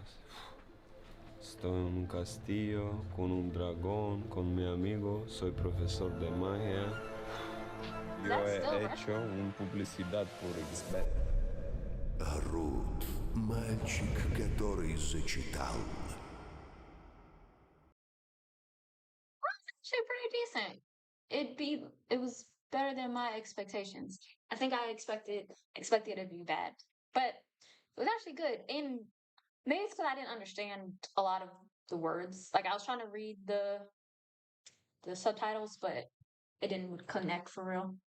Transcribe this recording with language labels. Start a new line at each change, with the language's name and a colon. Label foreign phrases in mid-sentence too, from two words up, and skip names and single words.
Spanish: Estoy en un castillo con un dragón, con mi amigo, soy profesor de magia. Yo he hecho una publicidad por XBet.
Russian: Арут, мальчик, который зачитал.
English: it was better than my expectations. I think I expected it to be bad, but it was actually good. And maybe it's because I didn't understand a lot of the words. Like I was trying to read the subtitles, but it didn't connect for real.